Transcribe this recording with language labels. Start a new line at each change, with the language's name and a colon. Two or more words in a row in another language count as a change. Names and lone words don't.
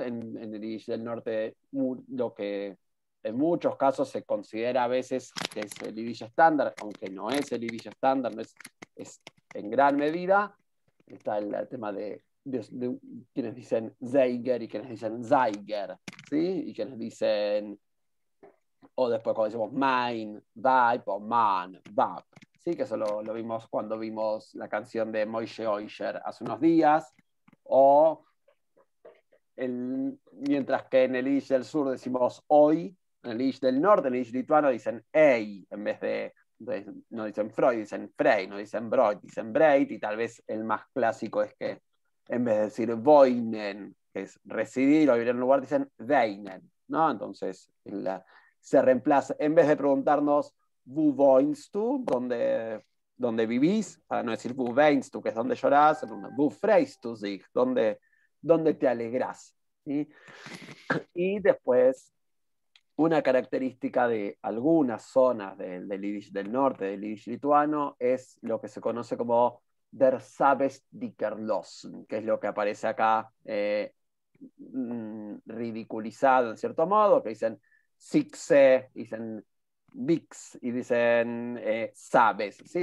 Spanish: En el Yiddish del norte, lo que en muchos casos se considera a veces que es el Yiddish estándar, aunque no es el Yiddish estándar, no es en gran medida, está el tema de quienes dicen Zeiger y quienes dicen Zeiger, ¿sí? Y quienes dicen, o después cuando decimos mein, weib o man, wab, ¿sí? Que eso lo vimos cuando vimos la canción de Moishe Oisher hace unos días, o mientras que en el Yiddish del sur decimos hoy, en el Yiddish del norte, en el Yiddish lituano dicen ei, en vez de no dicen Freud, dicen Frey, no dicen Broid, dicen Breit, y tal vez el más clásico es que en vez de decir wohnen, que es residir o vivir en un lugar, dicen weinen, ¿no? Entonces se reemplaza, en vez de preguntarnos
Yiddish: wo wohnst du,
Spanish: ¿dónde vivís? Para no decir
Yiddish: wo weinst du,
Spanish: que es donde llorás,
Yiddish: wo freust du dich,
Spanish: ¿dónde te alegrás? ¿Sí? Y después, una característica de algunas zonas del Yiddish del norte, del Yiddish lituano, es lo que se conoce como
Yiddish: der Sabesdikerlosen,
Spanish: que es lo que aparece acá ridiculizado en cierto modo, que dicen Sixe, dicen Vix y dicen Sabes, ¿sí?